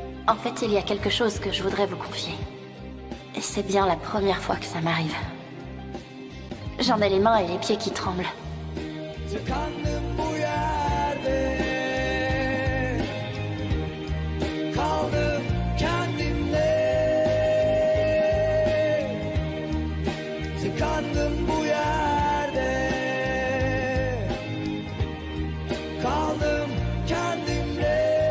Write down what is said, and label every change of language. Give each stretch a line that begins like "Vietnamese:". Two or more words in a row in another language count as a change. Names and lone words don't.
French: En fait, il y a quelque chose que je voudrais vous confier. Et c'est bien la première fois que ça m'arrive. J'en ai les mains et les pieds qui tremblent.
Turkish: Tıkandım bu yerde, kaldım kendimle. Tıkandım bu yerde, kaldım kendimle.